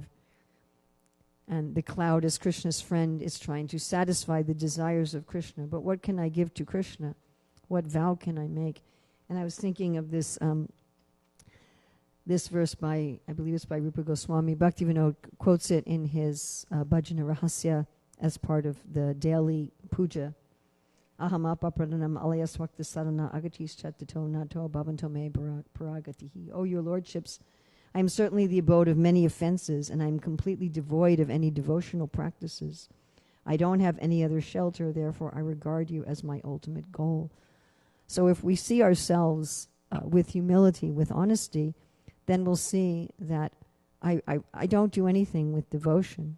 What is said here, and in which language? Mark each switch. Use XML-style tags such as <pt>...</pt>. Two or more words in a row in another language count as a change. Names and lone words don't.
<en>And the cloud, as Krishna's friend, is trying to satisfy the desires of Krishna. But what can I give to Krishna? What vow can I make? And I was thinking of this this verse I believe it's by Rupa Goswami. Bhaktivinoda quotes it in his Bhajana Rahasya as part of the daily puja.</en> <sa>Aham apapranam alayaswakta sarana agatis chattato nato bhavanto me paragatihi.</sa> <en>O your lordships, I am certainly the abode of many offenses, and I am completely devoid of any devotional practices. I don't have any other shelter, therefore I regard you as my ultimate goal. So if we see ourselves with humility, with honesty, then we'll see that I don't do anything with devotion.</en>